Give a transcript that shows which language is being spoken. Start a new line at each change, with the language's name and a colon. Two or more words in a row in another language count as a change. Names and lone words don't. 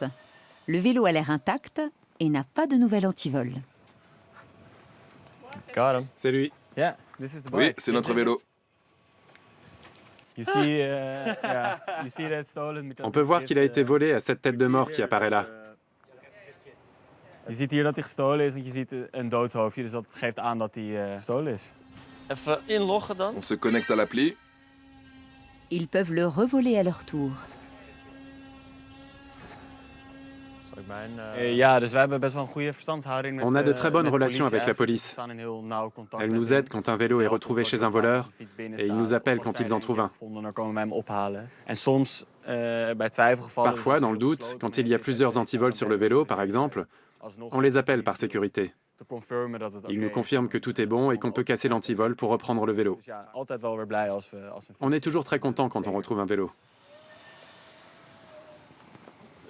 French: Le vélo a l'air intact et n'a pas de nouvel antivol. C'est lui. Oui, c'est notre vélo. On peut voir qu'il a été volé à cette tête de mort qui apparaît là.
Dutch: Je ziet hier dat hij gestolen is, want je ziet een doodshoofdje, dus dat geeft aan dat hij gestolen is. Even inloggen dan.
French: On se connecte à l'appli. Ils peuvent le revoler à leur tour.
Dutch: Ja, dus wij hebben best wel een goede verstandshouding met
French: On a de très bonnes
Dutch: met de
French: relations avec la
Dutch: politie.
French: police.
Dutch: We staan in heel nauw contact
French: Elle
Dutch: met
French: nous
Dutch: hen.
French: aide quand un vélo est retrouvé chez un voleur et ils nous appellent quand ils en trouvent un.
Dutch: Dan komen wij hem ophalen. En soms, bij twijfelgevallen...
French: Parfois, dans le doute, quand il y a plusieurs antivols sur le vélo, par exemple, on les appelle par sécurité. Ils nous confirment que tout est bon et qu'on peut casser l'antivol pour reprendre le vélo. On est toujours très content quand on retrouve un vélo.